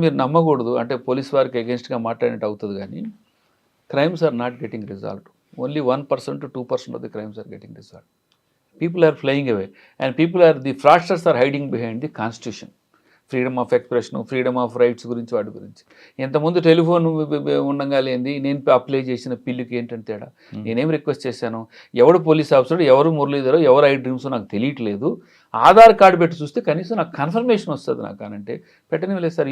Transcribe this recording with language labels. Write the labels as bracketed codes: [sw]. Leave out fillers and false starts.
[te] మీరు నమ్మకూడదు, అంటే పోలీస్ వారికి అగేన్స్ట్గా మాట్లాడినట్టు అవుతుంది కానీ [en] Crimes are not getting resolved. Only 1% to 2% of the crimes are getting resolved. People are flying away and the fraudsters are hiding behind the constitution. Freedom of expression, freedom of rights [te] గురించి, వాటి గురించి. ఇంతకుముందు telephone ఉండగా లేనిది నేను apply చేసిన పిల్లుకి ఏంటంటే తేడా. నేనేం రిక్వెస్ట్ చేశాను, ఎవడు పోలీస్ ఆఫీసర్, ఎవరు మురళీధరో, ఎవరు ఐ డ్రీమ్స్ నాకు తెలియట్లేదు, ఆధార్ కార్డు పెట్టి చూస్తే కనీసం నాకు కన్ఫర్మేషన్ వస్తుంది నాకు అనంటే పెట్టనివ్వలేదు సార్.